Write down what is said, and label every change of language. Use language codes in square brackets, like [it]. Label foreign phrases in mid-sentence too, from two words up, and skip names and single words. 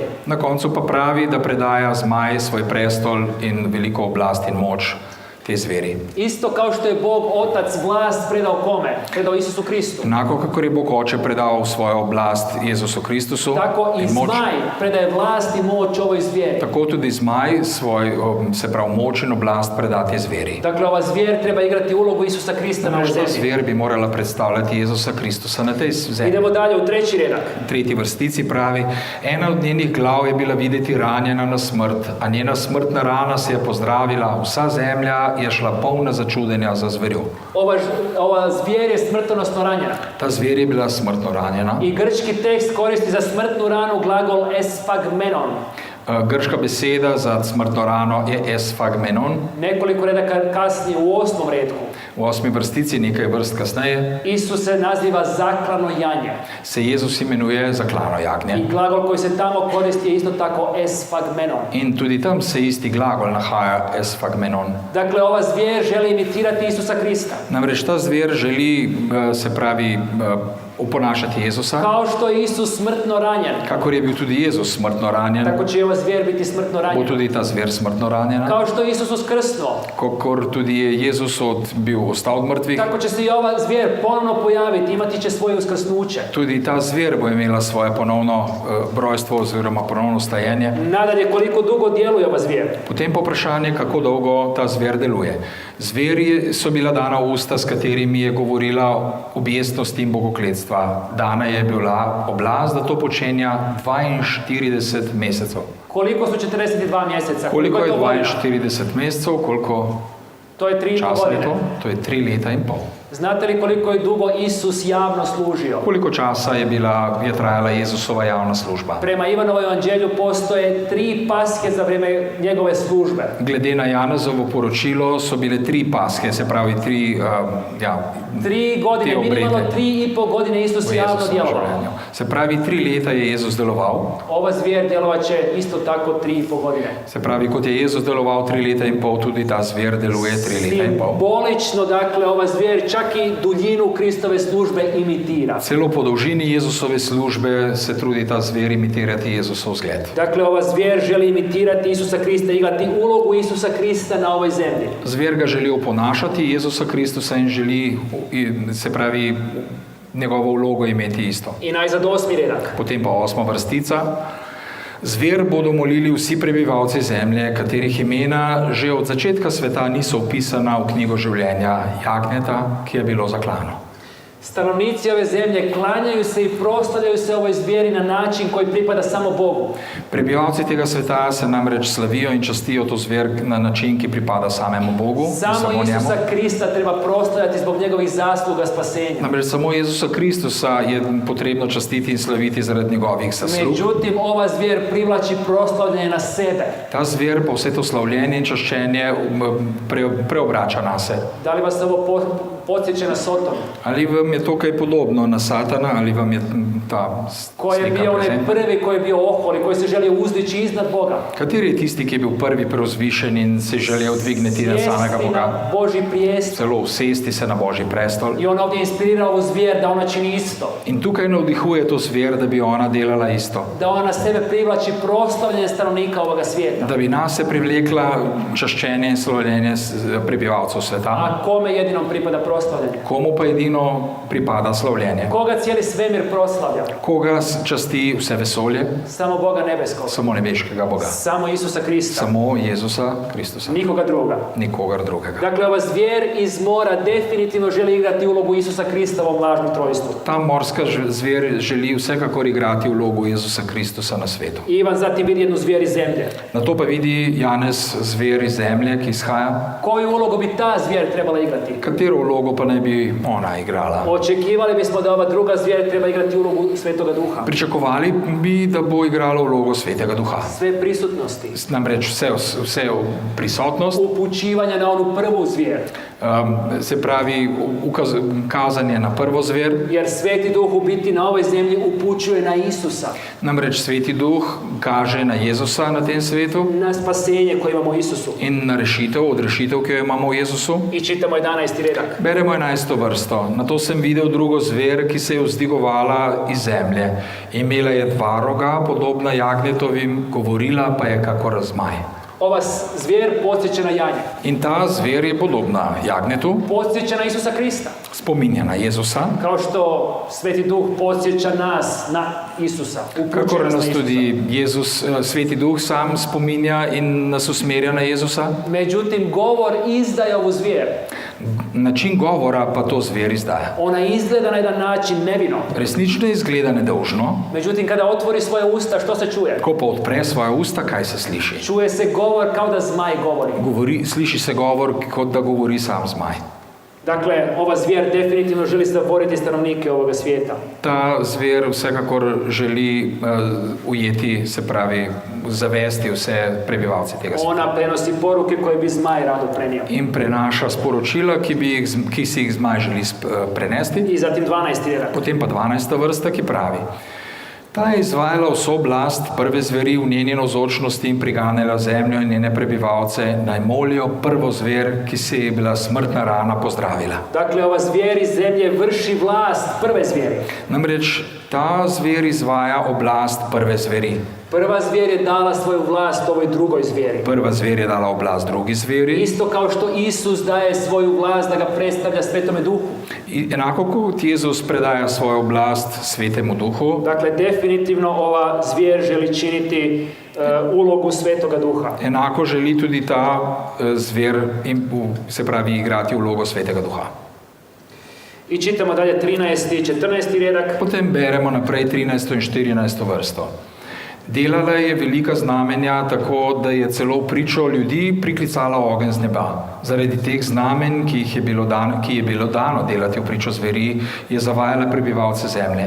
[sl] Na koncu pa pravi, da predaja zmaj svoj prestol in veliko oblast in moč te zveri. [hr] Isto kao što je Bog Otac vlast predao kome? Predao Isusu Kristu. [sl] Enako kakor je Bog Oče predal svojo oblast Jezusu Kristusu [hr] Tako i [sl] in moč, [hr] zmaj predaje vlast i moć ovoj zvijeri. [sl] tako tudi zmaj svoj, se pravi, moč in oblast predati zveri. [hr] Dakle, ova zvijer treba igrati ulogu Isusa Krista na ovoj [sl] Ta [hr] zemlji. [sl] zver bi morala predstavljati Jezusa Kristusa na tej zemlji. [hr] Idemo dalje u treći redak. [sl] V tretji vrstici pravi, ena od njenih glav je bila videti ranjena na smrt, a njena smrtna rana se je pozdravila, vsa zemlja je šla polna začudenja za zverjo. [hr] Ova zvijer je smrtonosno ranjena. [sl] Ta zver je bila smrtno ranjena. [hr] I grčki tekst koristi za smrtnu ranu glagol esphagmenon. [sl] Grška beseda za smrtno rano je esphagmenon. [hr] Nekoliko redaka kasnije u 8. redku. [sl] V 8. vrstici, nekaj vrst kasneje, [hr] Isus se naziva zaklano janje. [sl] se Jezus imenuje zaklano jagnje. [hr] I glagol koji se tamo koristi je isto tako esphagmenon. [sl] In tudi tam se isti glagol nahaja esphagmenon. [hr] Dakle, ova zvijer želi imitirati Isusa Krista. [sl] Namreč ta zver želi, se pravi, oponašati Jezusa, [hr] Kao što je Isus smrtno ranjen, [sl] kakor je bil tudi Jezus smrtno ranjen, [hr] tako će i ova zvijer biti smrtno [sl] bo [hr] ranjena. [sl] tudi ta zver smrtno ranjena. [hr] Kao što je Isus uskrsnuo, [sl] Kakor tudi je Jezus ostal od mrtvih, [hr] tako će se i ova zvijer ponovno pojaviti, imati će svoje uskrsnuće. [sl] tudi ta zver bo imela svoje ponovno brojstvo oziroma ponovno stajenje. [hr] Nadalje, koliko dugo djeluje ova zvijer? [sl] Potem pa vprašanje, kako dolgo ta zver deluje. Zveri so bila dana usta, s katerimi je govorila objestnosti in bogokletstva. Dana je bila oblast, da to počenja 42 mesecev. [hr] Koliko su 42 mjeseca? Koliko je to godina? [sl] 42 mesecev, koliko [hr] To je 3,5 [sl] časa je [hr] godine. [sl] to? To je 3 leta in pol. [hr] Znate li koliko je dugo Isus javno služio? [sl] Koliko časa je trajala Jezusova javna služba? [hr] Prema Ivanovoj evanđelju postoje 3 paske za vrijeme njegove službe. [sl] Glede na Janezovo poročilo so bile 3 paske, se pravi 3 [hr] 3 godine, [sl] te obrede [hr] minimalno 3,5 godine Isus [sl] v [hr] javno [sl] Jezusovem [hr] djelovao. [sl] življenju. Se pravi 3 leta je Jezus deloval. [hr] Ova zvijer djelovat će isto tako 3,5 godine. [sl] Se pravi, kot je Jezus deloval 3 leta in pol, tudi ta zver deluje 3 leta in pol. [hr] Simbolično, dakle, ova zvijer čak i duljinu Kristove službe imitira. [sl] Celo po dolžini Jezusove službe se trudi ta zver imitirati Jezusov zgled. [hr] Dakle, ova zvijer želi imitirati Isusa Krista, igrati ulogu Isusa Krista na ovoj zemlji. [sl] Zver ga želi oponašati Jezusa Kristusa in želi, se pravi, njegovo vlogo imeti isto. [hr] I najzad 8. redak. [sl] Potem pa 8. vrstica. Zver bodo molili vsi prebivalci zemlje, katerih imena že od začetka sveta niso upisana v knjigo življenja jagnjeta, ki je bilo zaklano. [hr] Stanovnici ove zemlje klanjaju se i proslavljaju se ovoj zvijeri na način koji pripada samo Bogu. [sl] Prebivalci tega sveta se namreč slavijo in častijo to zver na način, ki pripada samemu Bogu, Samo njemu. [hr] Isusa Krista treba proslavljati zbog njegovih zasluga spasenja. [sl] Namreč samo Jezusa Kristusa je potrebno častiti in slaviti zaradi njegovih zaslug. [hr] Međutim, ova zvijer privlači proslavljanje na sebe. [sl] Ta zver pa vse to slavljenje in čaščenje preobrača nase. [hr] Da li vas ovo podsjeća na Sodom, [sl] Ali vam je to kaj podobno na Satana, ali vam je ta [hr] koji je [sl] slika [hr] bio onaj [sl] prezentna? [hr] prvi koji je bio ohol i koji se želio uzdići iznad Boga. [sl] Kateri je tisti, ki je bil prvi preuzvišen in se želel dvigniti na samega [hr] Sjesti [sl] Boga? [hr] na Božji prijestol. [sl] Celo usesti se na Božji prestol. [hr] I on ovdje inspirira ovu zvijer da ona čini isto. [sl] In tukaj navdihuje to zver, da bi ona delala isto. [hr] Da ona na sebe privlači proslavljanje stanovnika ovoga svijeta. [sl] Da bi nas se privlekla čaščenje in slavljenje prebivalcev sveta. [hr] A kome jedinom pripada proslavljanje? [sl] Komu pa edino pripada slavljenje? [hr] Koga cijeli svemir proslavlja? [sl] Koga časti vse vesolje? [hr] Samo Boga nebeskog. [sl] Samo nebeškega Boga. [hr] Samo Isusa Krista. [sl] Samo Jezusa Kristusa. [hr] Nikoga druga. [sl] Nikogar drugega. [hr] Dakle, ova zvijer iz mora definitivno želi igrati ulogu Isusa Krista u ovom lažnom trojstvu. [sl] Ta morska zver želi vsekakor igrati vlogu Jezusa Kristusa na svetu. [hr] I Ivan zatim vidi jednu zvijer iz zemlje. [sl] Na to pa vidi Janez zver iz zemlje, ki izhaja. [hr] Koju ulogu bi ta zvijer trebala igrati? [sl] Katero vlogo pa ne bi ona igrala? [hr] Očekivali bismo da ova druga zvijer treba igrati ulogu Svetoga Duha. [sl] Pričakovali bi, da bo igrala vlogo Svetega Duha. [hr] Sve prisutnosti. [sl] Namreč vse prisotnost, [hr] Upućivanja na onu prvu zvijer. [sl] se pravi kazanje na prvo zver. [hr] Jer Sveti Duh u biti na ovoj zemlji upućuje na Isusa. [sl] Namreč Sveti Duh kaže na Jezusa na tem svetu [hr] Na spasenje koje imamo u Isusu. [sl] in na odrešitev, ki jo imamo v Jezusu. [hr] I čitamo 11. redak. [sl] Beremo 11. vrsto. Nato sem videl drugo zver, ki se je vzdigovala iz zemlje. Imela je dva roga, podobna jagnjetovim, govorila pa je kakor zmaj. [hr] Ova zvijer podsjeća na janje. [sl] In ta zver je podobna jagnjetu, [hr] Podsjeća na Isusa Krista. [sl] spominja na Jezusa, [hr] Kao što Sveti Duh podsjeća nas na Isusa. Upućuje [sl] kakor [hr] nas na [sl] nas [hr] Isusa. [sl] tudi Sveti Duh sam spominja in nas usmerja na Jezusa. [hr] Međutim, govor izdaje ovu zvijer. [sl] Način govora pa to zver izdaja. [hr] Ona izgleda na jedan način nevino. [sl] Resnično izgleda nedolžno, [hr] Međutim, kada otvori svoje usta, što se čuje? [sl] ko pa odpre svoja usta, kaj se sliši? [hr] Čuje se govor kao da zmaj govori. [sl] Sliši se govor, kot da govori sam zmaj. [hr] Dakle, ova zvijer definitivno želi zavoriti stanovnike ovoga svijeta. [sl] Ta zver vsekakor želi ujeti, se pravi, zavesti vse prebivalce tega sveta. [hr] Ona prenosi poruke koje bi zmaj rado prenio. [sl] In prenaša sporočila, ki si jih zmaj želi prenesti. [hr] I zatim 12. redak. [sl] Potem pa 12. vrsta, ki pravi: Ta je izvajala vso oblast prve zveri v njeni navzočnosti in priganjala zemljo in njene prebivalce, naj molijo prvo zver, ki se je bila smrtna rana pozdravila. Dakle, ova zvijer iz zemlje vrši vlast prve zvijeri. Namreč ta zver izvaja oblast prve zveri. Prva zvijer je dala svoju vlast ovoj drugoj zvijeri. Prva zver je dala oblast drugi zveri. Isto kao što Isus daje svoju vlast da ga predstavlja Svetome Duhu. In enako kot Jezus predaja svojo oblast Svetemu Duhu, Dakle, definitivno ova zvijer želi činiti ulogu Svetoga Duha. enako želi tudi ta zver, se pravi, igrati vlogo Svetega Duha. I čitamo dalje 13. i 14. redak. Potem beremo naprej 13. in 14. vrsto. Delala je velika znamenja, tako da je celo pričo ljudi priklicala ogenj z neba. Zaradi teh znamen, ki je bilo dano delati v pričo zveri, je zavajala prebivalce zemlje.